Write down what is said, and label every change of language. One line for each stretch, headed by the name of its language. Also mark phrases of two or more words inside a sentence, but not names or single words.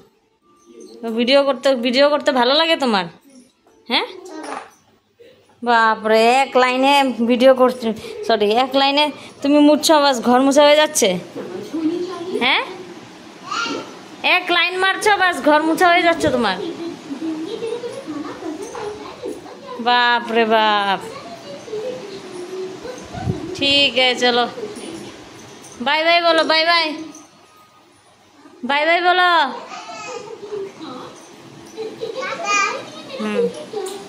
Bangla: ভিডিও করতে ভালো লাগে তোমার? হ্যাঁ, বাপরে, এক লাইনে ভিডিও করছো, সরি, এক লাইনে তুমি মুছছো, বাস ঘর মুছা হয়ে যাচ্ছে? হ্যাঁ, এক লাইন মারছো, বাস ঘর মুছা হয়ে যাচ্ছে তোমার?
Hindi: बाप रे बाप। ठीक है, चलो
English: bye bye
Hindi: बोलो,
English: bye bye, bye bye
Hindi: बोलो।